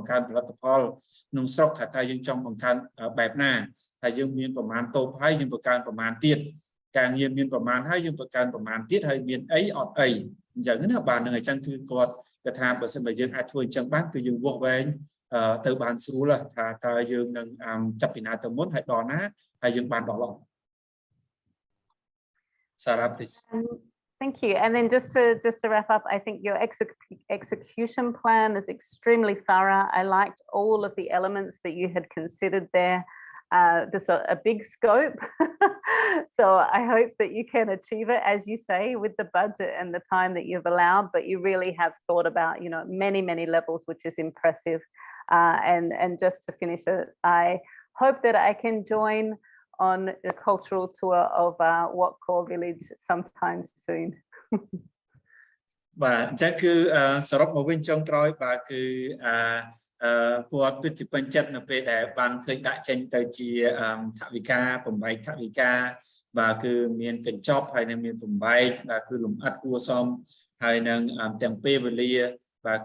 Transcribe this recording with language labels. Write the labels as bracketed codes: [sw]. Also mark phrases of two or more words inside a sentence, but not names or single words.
[km] បង្កើនផលិតផលក្នុងស្រុកថាយើងចង់បង្កើនបែបណាថាយើងមានប្រមាណតូបហើយយើងបង្កើនប្រមាណទៀតការងារមានប្រមាណហើយយើងបង្កើនប្រមាណទៀតហើយមានអីអត់អីអញ្ចឹងណាបាទនឹងអញ្ចឹងគឺគាត់ថាបើសិនបើយើងអាចធ្វើអញ្ចឹងបានគឺយើងវាស់វែងទៅបានស្រួលថាតើយើងនឹងចាប់ពីណាទៅមុនហើយដល់ណាហើយយើងបានដល់អត់ Sarah, please. [en] Thank you. And then just to wrap up, I think your execution plan is extremely thorough. I liked all of the elements that you had considered there. There's a big scope. So I hope that you can achieve it, as you say, with the budget and the time that you've allowed, but you really have thought about, you know, many levels, which is impressive. And just to finish it, I hope that I can join on a cultural tour of Wat Kaur village sometime soon. [km] បាទអញ្ចឹងគឺសរុបមកវិញចុងក្រោយបាទគឺគាត់ពិតជាពេញចិត្តនៅពេលដែលបានឃើញដាក់ចេញទៅជាថវិកាបំបែកថវិកាបាទគឺមានកញ្ចប់ហើយនឹងមានបំបែកបាទគឺលំអិតគួរសមហើយនឹងទាំងពេលវេលាបាទ